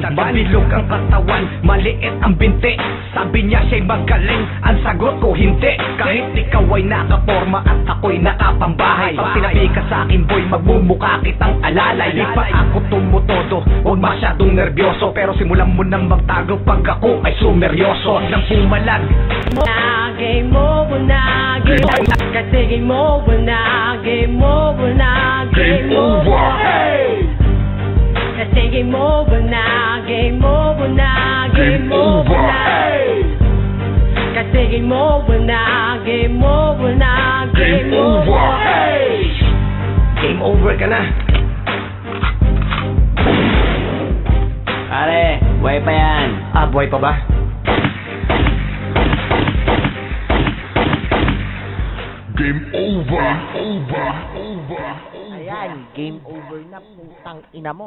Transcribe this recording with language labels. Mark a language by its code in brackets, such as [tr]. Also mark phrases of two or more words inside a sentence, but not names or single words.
[tl] Mabilog ang katawan, maliit ang binti. Sabi niya siya'y magaling, ang sagot ko hindi. Kahit ikaw ay nakaporma at ako'y nakapambahay. Pag sinabi ka sa akin boy, magmumukha kitang alalay. Di pa ako tumutodo, huwag masyadong nervyoso. Pero simulan mo nang magtago pag ako ay sumeryoso. Huwag nang pumalag, [en] Game over na, game over. Kasi game over na, game over na, game over. Kasi game over na, game over na, game over na. Kasi game over na, game over na, game over. game over [tl] ka na. Pare, buhay pa yan. Buhay pa ba? Ayan, [en] game over [tl] na, putang ina mo.